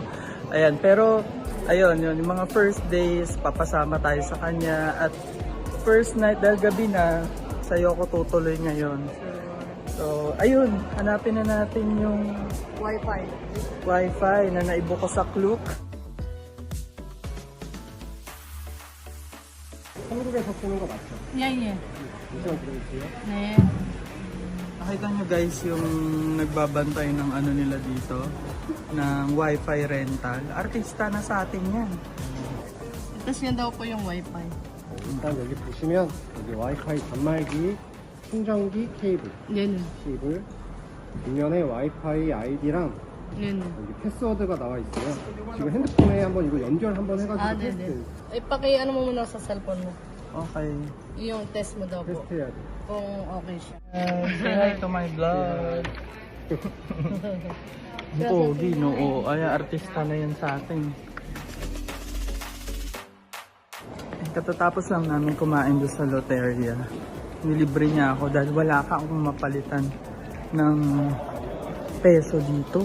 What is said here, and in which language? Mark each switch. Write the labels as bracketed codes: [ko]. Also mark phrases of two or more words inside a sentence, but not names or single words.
[tl] Ayan, pero ayun, yun, yung mga [en] first days, [tl] papasama tayo sa kanya. At [en] first night, [tl] dahil gabi na, sa'yo ko tutuloy ngayon. So ayun, hanapin na natin yung Wi-Fi na naibo ko sa Klook. [ko] 한국에서 쓰는 거 맞죠? 예. 인증 드릴게요. 네. [tl] Nakita nyo guys yung nagbabantay ng ano nila dito, ng [en] Wi-Fi rental. [tl] Artista na sa atin yan. Tapos yan daw po yung wifi. [ko] 일단 여기 보시면 여기 와이파이 단말기, 충전기 케이블, [tl] Yan. [ko] 케이블 뒷면에 와이파이 아이디랑 [tl] Yan. [ko] 여기 패스워드가 나와 있어요. 지금 핸드폰에 한번 이거 연결 한번 해가지고 네네. [tl] Ipaki-ano mo muna sa cellphone mo. Okay. Yung test mo daw po. [ko] 테스트해야 돼. [tl] Kung okay siya. [en] Say hi to my vlog. Pogi, no? [tl] Ay, artista na yan sa atin. Katatapos lang namin kumain doon sa Loteria. Nilibre niya ako dahil wala ka akong mapalitan ng peso dito.